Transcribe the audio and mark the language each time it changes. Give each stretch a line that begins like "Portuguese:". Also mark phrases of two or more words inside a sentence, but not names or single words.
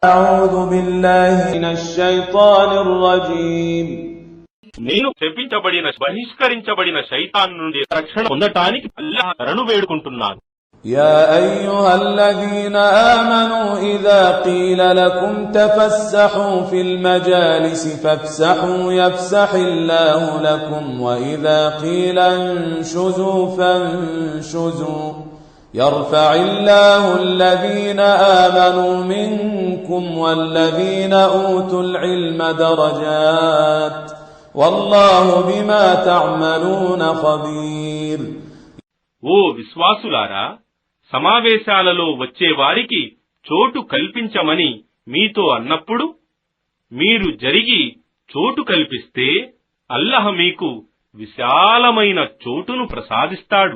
Arabic: أعوذ بالله من الشيطان الرجيم.
Telugu: నేను శపించబడిన బహిష్కరించబడిన శైతాన్ నుండి రక్షణ పొందటానికి అల్లాహ్ శరణు వేడుకుంటున్నాను.
Arabic: يا أيها الذين آمنوا إذا قيل لكم تفسحوا في المجالس فافسحوا يفسح الله لكم وإذا قيل انشزوا فانشزوا يرفع الله الذين آمنوا منكم والذين أوتوا العلم درجات والله بما تعملون خبير.
Telugu: ఓ విశ్వాసులారా, సమావేశాలలో వచ్చేవారికి చోటు కల్పించమని మీతో అన్నప్పుడు మీరు జరిగి చోటు కల్పిస్తే అల్లాహ్ మీకు విశాలమైన చోటును ప్రసాదిస్తాడు.